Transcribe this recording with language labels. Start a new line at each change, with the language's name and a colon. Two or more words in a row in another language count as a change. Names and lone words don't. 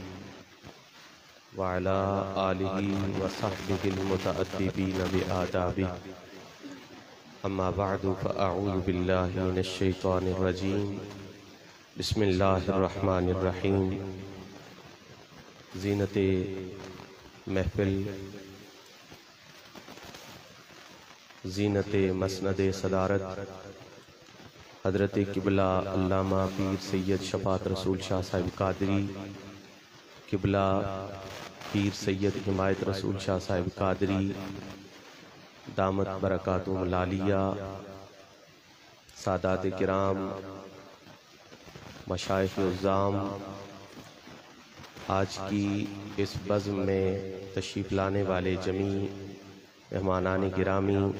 Arabic: وعلى آله وصحبه المتأدبين بآدابه، أما بعد فأعوذ بالله من الشيطان الرجيم، بسم الله الرحمن الرحيم.
Urdu: زینتِ محفل، زینتِ مسندِ صدارت حضرت قبلہ علامہ پیر سید شفاعت رسول شاہ صاحب قادری، قبلہ پیر سید حمایت رسول شاہ صاحب قادری
Arabic: دامت بركاتهم العالية,
Urdu: سادات کرام، مشائخ عظام، آج کی اس بزم میں تشریف لانے والے جمیع مہمانانِ گرامی,